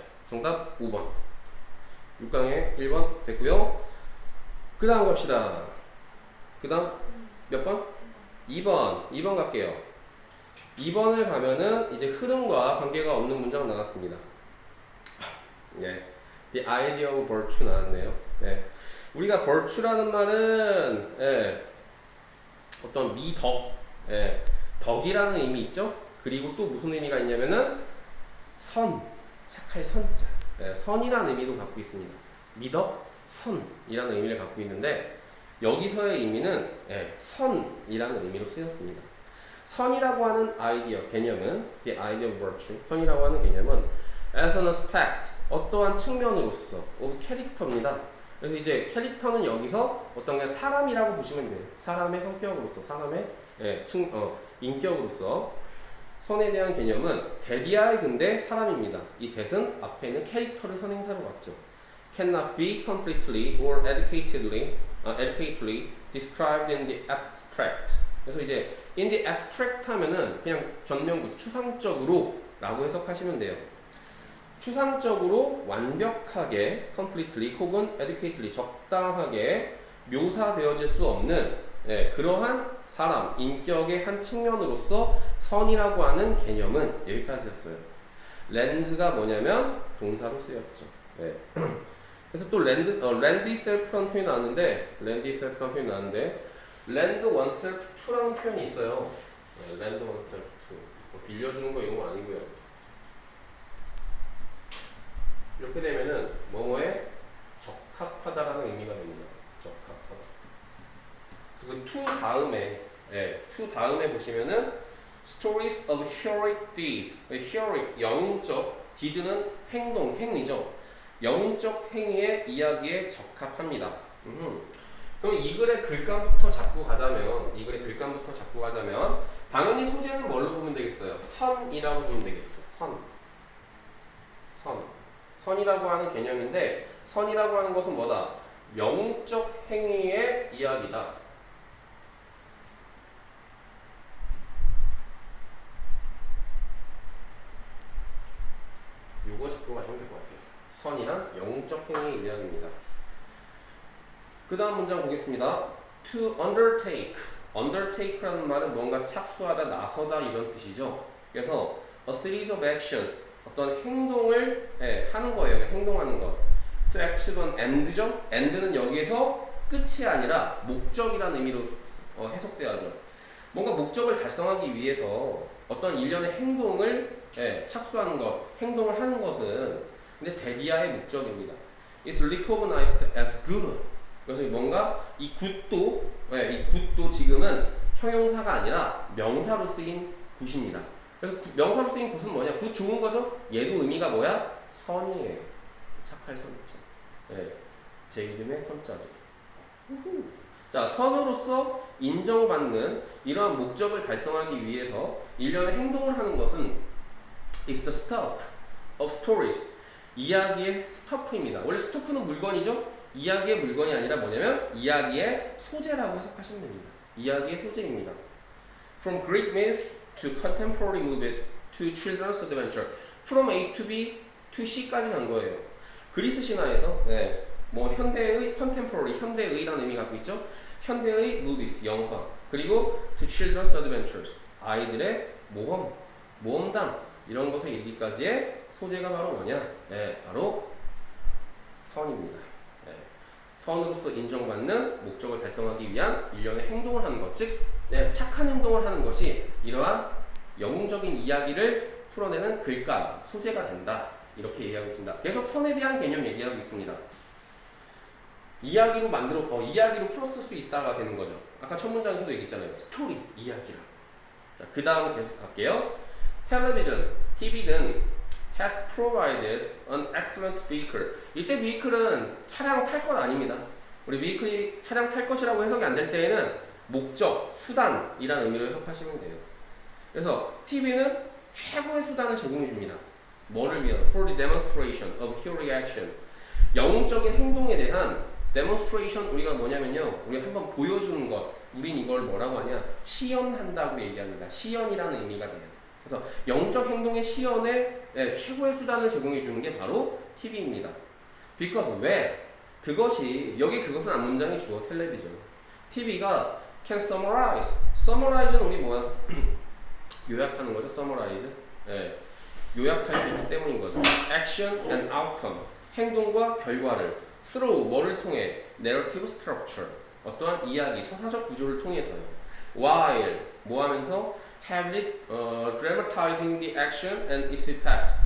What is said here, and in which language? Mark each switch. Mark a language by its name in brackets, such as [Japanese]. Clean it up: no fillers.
[Korean] 정답 5번. 6강에 1번 됐고요. 그 다음 갑시다. 그 다음 몇 번? 2번 갈게요. 2번을 가면은 이제 흐름과 관계가 없는 문장 나왔습니다. [English] The idea of virtue [Korean] 나왔네요. 우리가 virtue라는 말은 어떤 미덕, 덕이라는 의미 있죠? 그리고 또 무슨 의미가 있냐면은 선, 착할 선자, 선이라는 의미도 갖고 있습니다. 미덕, 선이라는 의미를 갖고 있는데 여기서의 의미는 선이라는 의미로 쓰였습니다. 선이라고 하는 아이디어, 개념은 [English] the idea of virtue, [Korean] 선이라고 하는 개념은 [English] as an aspect, [Korean] 어떠한 측면으로서 of 캐릭터입니다. 그래서 이제 캐릭터는 여기서 어떤 게 사람이라고 보시면 돼요. 사람의 성격으로서, 사람의 인격으로서. 선에 대한 개념은 대디아의 근대 사람입니다. 이 that은 앞에 있는 캐릭터를 선행사로 봤죠. [English] Cannot be completely or adequately described in the abstract. [Korean] 그래서 이제 [English] in the abstract [Korean] 하면은 그냥 전면구 추상적으로 라고 해석하시면 돼요. 추상적으로 완벽하게 completely 혹은 adequately 적당하게 묘사되어질 수 없는 그러한 사람, 인격의 한 측면으로서 선이라고 하는 개념은 여기까지였어요. 렌즈가 뭐냐면 동사로 쓰였죠. 네. 그래서 또 lend itself라는 표현이 나왔는데 lend itself라는 표현이 나왔는데 [English] lend oneself to [Korean] 라는 표현이 있어요. 네, [English] lend oneself to. [Korean] 뭐 빌려주는 거 이런 거 아니고요. 이렇게 되면은 뭐뭐에 적합하다라는 의미가 됩니다. 적합하다. 그리고 [English] to [Korean] 다음에 to 다음에 보시면은 [English] stories of heroic deeds. [Korean] heroic 영웅적 deed는 행동, 행위죠. 영웅적 행위의 이야기에 적합합니다. 그럼 이 글의 글감부터 잡고 가자면 당연히 소재는 뭘로 보면 되겠어요? 선이라고 보면 되겠어요. 선이라고 하는 개념인데 선이라고 하는 것은 뭐다? 영웅적 행위의 이야기다. 요거 잡고 가시면 될 것 같아요. 선이란 영웅적 행위의 이야기입니다. 그 다음 문장 보겠습니다. [English] To undertake. [Korean] undertake라는 말은 뭔가 착수하다, 나서다 이런 뜻이죠. [English] 그래서 a series of actions. [Korean] 어떤 행동을 하는 거예요. 행동하는 것. [English] To action은 end죠. [Korean] end는 여기에서 끝이 아니라 목적이라는 의미로 해석되어야죠. 뭔가 목적을 달성하기 위해서 어떤 일련의 행동을 착수하는 것, 행동을 하는 것은 근데 대비하의 목적입니다. [English] It's recognized as good. [Korean] 그래서 뭔가 이 굿도 지금은 형용사가 아니라 명사로 쓰인 굿입니다. 그래서 명사로 쓰인 굿은 뭐냐? 굿 좋은 거죠? 얘도 의미가 뭐야? 선이에요. 착할 선이죠. 제 이름의 선자죠. 자, 선으로서 인정받는 이러한 목적을 달성하기 위해서 일련의 행동을 하는 것은 [English] is the stuff of stories. [Korean] 이야기의 스터프입니다. 원래 스터프는 물건이죠? 이야기의 물건이 아니라 뭐냐면 이야기의 소재라고 해석하시면 됩니다. 이야기의 소재입니다. [English] From Greek myth to contemporary movies to children's adventure. From A to B to C까지 간 거예요. [Korean] 그리스 신화에서 뭐 현대의 contemporary, 현대의라는 의미 갖고 있죠. 현대의 movies, 영화. [English] 그리고 to children's adventures. [Korean] 아이들의 모험담 이런 것에 이르기까지의 소재가 바로 뭐냐? 바로 선입니다. 선으로서 인정받는 목적을 달성하기 위한 일련의 행동을 하는 것, 즉 착한 행동을 하는 것이 이러한 영웅적인 이야기를 풀어내는 글감, 소재가 된다. 이렇게 얘기하고 있습니다. 계속 선에 대한 개념 얘기하고 있습니다. 이야기로 풀었을 수 있다가 되는 거죠. 아까 첫 문장에서도 얘기했잖아요. 스토리, 이야기라. 자, 그 다음 계속 갈게요. 텔레비전, [English] TV는 has provided an excellent vehicle. [Korean] 이때 vehicle은 차량 탈 것 아닙니다. 우리 vehicle이 차량 탈 것이라고 해석이 안 될 때에는 목적, 수단이라는 의미로 해석하시면 돼요. 그래서 TV는 최고의 수단을 제공해 줍니다. 뭐를 위한? [English] For the demonstration of heroic action. [Korean] 영웅적인 행동에 대한 demonstration, 우리가 뭐냐면요, 우리가 한번 보여주는 것, 우린 이걸 뭐라고 하냐? 시연한다고 얘기합니다. 시연이라는 의미가 돼요. 그래서 영적 행동의 시연에 최고의 수단을 제공해 주는 게 바로 TV입니다. [English] Because 왜? [Korean] 그것은 앞문장의 주어 텔레비전. TV가 [English] can summarize. [Korean] Summarize는 우리 뭐야? 요약하는 거죠. Summarize. 요약할 수 있기 때문인 거죠. [English] Action and outcome. [Korean] 행동과 결과를 through 뭐를 통해? [English] Narrative structure. [Korean] 어떠한 이야기, 서사적 구조를 통해서요. While 뭐 하면서? [English] Have it dramatizing the action and its effect.